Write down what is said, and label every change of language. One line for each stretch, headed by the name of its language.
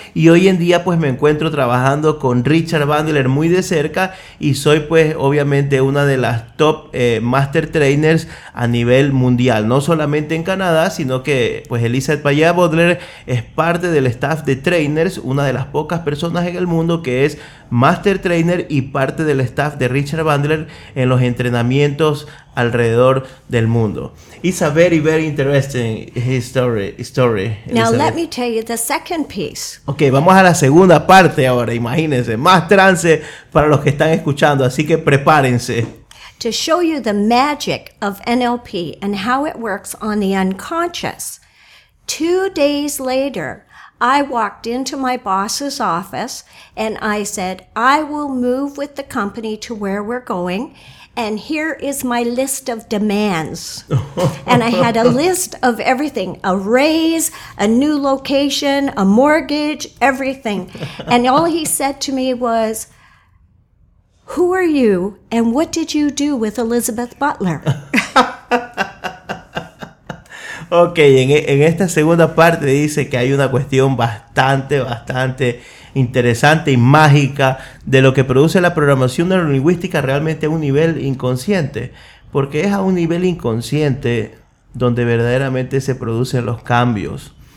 Spanish: Y hoy en día pues me encuentro trabajando con Richard Bandler muy de cerca y soy pues obviamente una de las top master trainers a nivel mundial, no solamente en Canadá, sino que pues Elizabeth Payea Butler es parte del staff de trainers, una de las pocas personas en el mundo que es master trainer y parte del staff de Richard Bandler en los entrenamientos alrededor del mundo.
English: It's a very, very interesting story. Elizabeth. Now let me tell you the second piece.
Spanish: Okay, vamos a la segunda parte ahora. Imagínense, más trance para los que están escuchando, así que prepárense.
English: To show you the magic of NLP and how it works on the unconscious. 2 days later, I walked into my boss's office and I said, I will move with the company to where we're going. And here is my list of demands. And I had a list of everything, a raise, a new location, a mortgage, everything. And all he said to me was, who are you and what did you do with Elizabeth Butler?
Spanish: Ok, en esta segunda parte dice que hay una cuestión bastante, bastante interesante y mágica de lo que produce la programación neurolingüística realmente a un nivel inconsciente, porque es a un nivel inconsciente donde verdaderamente se producen los cambios.